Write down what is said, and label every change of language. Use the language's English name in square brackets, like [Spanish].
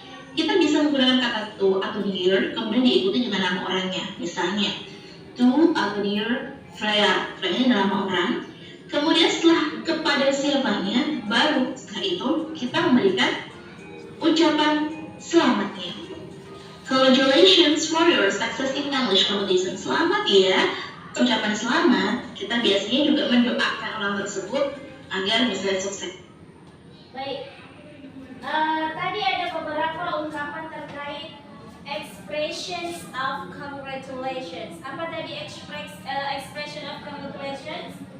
[Indonesian] Kita bisa menggunakan kata to atau dear, kemudian diikuti dengan nama orangnya. Misalnya, to atau dear Freya. Freya ini nama orang. Kemudian setelah kepada siapanya, baru setelah itu kita memberikan ucapan selamatnya. [English] Congratulations for your success in English competition. [Indonesian] Selamat ya. Ucapan selamat, kita biasanya juga mendoakan orang tersebut agar bisa sukses. Baik. Tadi ada beberapa ungkapan terkait expressions of congratulations. Apa tadi expression of congratulations?